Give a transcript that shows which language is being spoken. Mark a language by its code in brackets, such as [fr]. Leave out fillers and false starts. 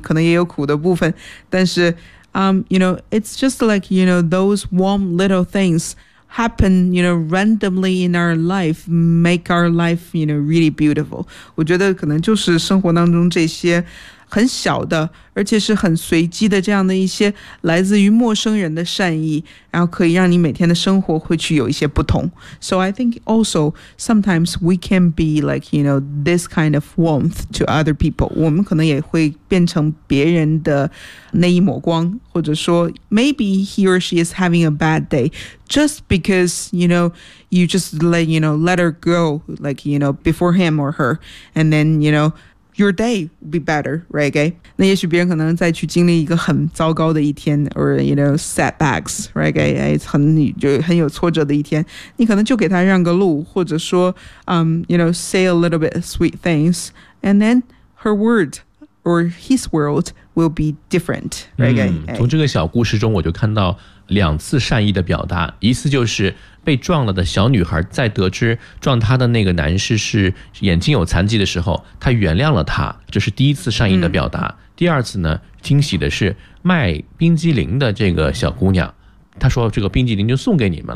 [zh] 可能也有苦的部分，但是 [en] you know, it's just like, you know, those warm little things happen, you know, randomly in our life, make our life, you know, really beautiful. [zh] 我觉得可能就是生活当中这些很小的，而且是很随机的这样的一些来自于陌生人的善意，然后可以让你每天的生活会去有一些不同。 [en] So I think also sometimes we can be like, you know, this kind of warmth to other people. [zh] 我们可能也会变成别人的那一抹光，或者说 [en] maybe he or she is having a bad day just because, you know, you just let, you know, let her go like, you know, before him or her. And then, you know,Your day will be better, right? [zh] 那也许别人可能再去经历一个很糟糕的一天 [en] or, you know, setbacks, right? [zh] 很有挫折的一天。你可能就给他让个路或者说 [en] you know, say a little bit of sweet things. And then her word or his world will be different, right? [zh] 从这个小故事中我就看到两次善意的表达。一次就是被撞了的小女孩在得知撞她的那个男士是眼睛有残疾的时候她原谅了他这是第一次善意的表达、嗯、第二次呢惊喜的是卖冰激凌的这个小姑娘她说这个冰激凌就送给你们了